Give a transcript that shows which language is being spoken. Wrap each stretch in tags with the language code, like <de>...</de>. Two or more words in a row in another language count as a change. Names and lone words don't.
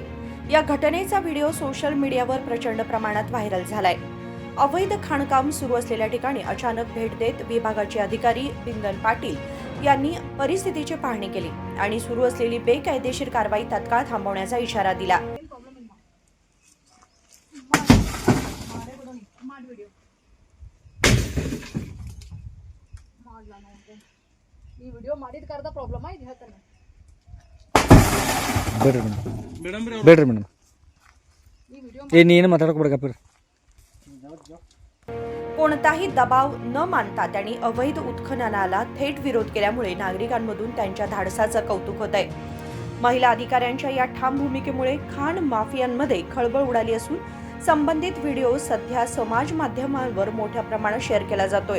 <mr>या घटनेचा व्हिडिओ सोशल मीडियावर प्रचंड प्रमाणात व्हायरल झालाय। अवैध खाणकाम सुरू असलेल्या ठिकाणी अचानक भेट देत विभागाचे अधिकारी पिंगल पाटील यांनी परिस्थितीची पाहणी केली आणि सुरू असलेली बेकायदेशीर कारवाई तात्काळ थांबवण्याचा इशारा दिला।</mr> <kn>ಈ ವಿಡಿಯೋ ಮಾಡಿದ ಕಾರಣ ಪ್ರಾಬ್ಲಮ್ ಇದೆ ಹೇಳ್ತಾನೆ ಬೇಡ್ರಿ ಮೇಡಮ್ ಈ ವಿಡಿಯೋ ನೀನು ಮಾತಾಡಕ್ಕೆ ಬಿಡಕಪ್ಪ</kn> <mr>कोणताही दबाव न मानता त्यांनी अवैध उत्खननाला थेट विरोध केल्यामुळे नागरिकांमधून त्यांच्या धाडसाचं कौतुक होतंय। महिला अधिकाऱ्यांच्या या ठाम भूमिकेमुळे खाण माफियांमध्ये खळबळ उडाली असून संबंधित व्हिडिओ सध्या समाज माध्यमांवर मोठ्या प्रमाणात शेअर केला जातोय।</mr>